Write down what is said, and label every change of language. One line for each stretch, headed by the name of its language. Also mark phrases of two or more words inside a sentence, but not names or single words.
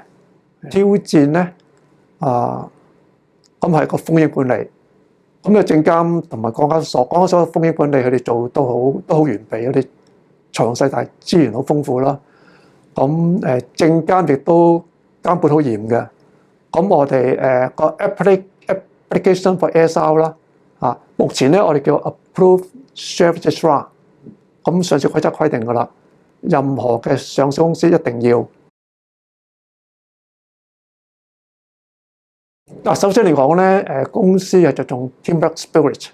Cantonese: 挑戰咧咁係個風險管理。咁嘅證監同埋港交所風險管理佢哋做都好完備，佢哋詳細大資源好豐富啦。咁證監亦都監管好嚴嘅。咁我哋個
English: application for ASR
Cantonese: 啦，目前咧我哋叫
English: Approved Share Registrar。
Cantonese: 咁上市規則規定㗎啦，任何嘅上市公司一定要。首先嚟講咧，公司係着重
English: teamwork spirit。